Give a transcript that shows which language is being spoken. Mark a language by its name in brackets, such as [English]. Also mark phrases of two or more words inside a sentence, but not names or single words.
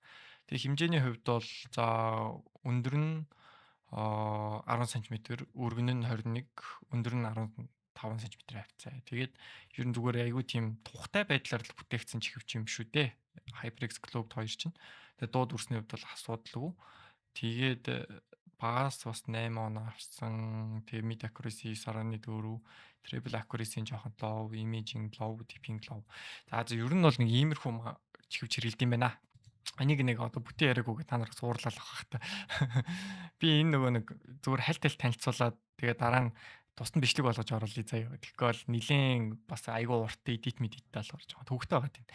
[Mongolian] Тэгээ хэмжээний хувьд бол за өндөр нь 10 см, өргөн нь 21, өндөр нь 15 см хавцаа. Тэгээд ер нь зүгээр айгүй тийм тухтай байдлаар л бүтээгдсэн чихвч юм шүү дээ. HyperX Cloud 2 чинь. Тэгээд дууд үрсний хувьд бол асуудалгүй. Тэгээд багаас бас 8 оноо авсан. [English] Тэгээ mid accuracy 9.4, treble accuracy жоохон low, imaging low, dipping low. [Mongolian] За ер нь бол нэг иймэрхүү чихвч хэрэгэлдэм юм байна. Энийг нэг одоо бүтэн яриаггүй та нараас уурлал авах та. Би энэ нөгөө нэг зүгээр хальт танилцуулаад тэгээ дараа нь тусад бичлэг болгож оруулъя заяа. Тэгэхгүй бол нилийн бас айгүй урт edit medit даалгавар жоохон төвөгтэй байгаа тийм.